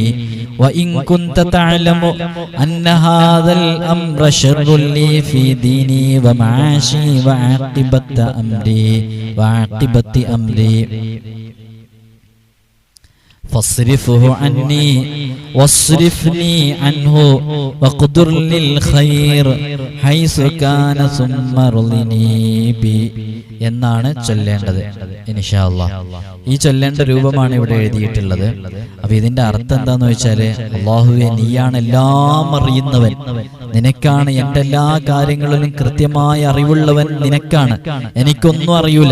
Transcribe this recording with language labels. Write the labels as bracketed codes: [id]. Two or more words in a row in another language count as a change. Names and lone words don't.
[ar] وإن كنت تعلم أن هذا الأمر شر لي في ديني ومعاشي وعاقبة أمري فاصرفه عني واصرفني عنه واقدر للخير حيث كان ثم ارضني بي [ml] എന്നാണ് ചൊല്ലേണ്ടത് [ar] إن شاء الله. [ml] ഈ ചൊല്ലേണ്ട രൂപമാണ് ഇവിടെ എഴുതിയിട്ടുള്ളത്. അപ്പൊ ഇതിന്റെ അർത്ഥം എന്താന്ന് വെച്ചാല്, അല്ലാഹുവേ നീയാണ് എല്ലാം അറിയുന്നവൻ, നിനക്കാണ് എൻ്റെ എല്ലാ കാര്യങ്ങളിലും കൃത്യമായ അറിവുള്ളവൻ നിനക്കാണ്, എനിക്കൊന്നും അറിയൂല.